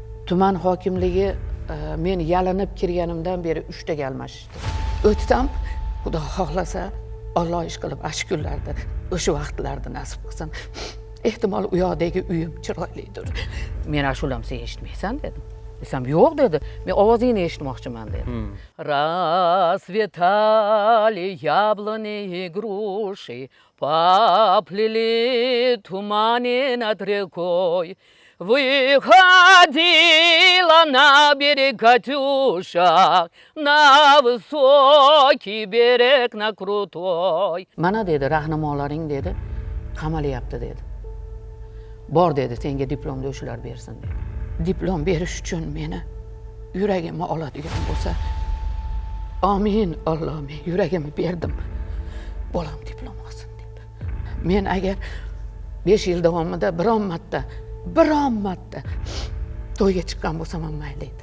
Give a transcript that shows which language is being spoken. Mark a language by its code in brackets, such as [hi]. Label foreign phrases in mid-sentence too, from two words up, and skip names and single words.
[uz] Tuman hokimligi men yalinib kirganimdan beri 3 taga almashishdi. O'tsam, Xudo xohlasa, Alloh ish qilib ashkurlarda o'sha vaqtlarda nasib qilsin. Ehtimol u yoqdagi uyim chiroylidir. Men ashulam sen eshitmaysan dedim. Desam yo'q dedi. Men ovozingni eshitmoqchiman dedi. [ru] Расцветали яблони и груши, поплыли туманы над рекой. Выходила на берег Катюша, на высокий берег, на крутой. [uz] Mana dedi, rahnamolaring dedi, qamalyapti dedi. Bor dedi, senga diplomni o'shalar bersin dedi. Diplom berish uchun meni yuragimni oladigan bo'lsa, amin Allohim, yuragimni berdim. Bolam diplom olsin dedi. Men agar 5 yil davomida biron marta to'yga chiqqan bo'lsam ham mayli edi.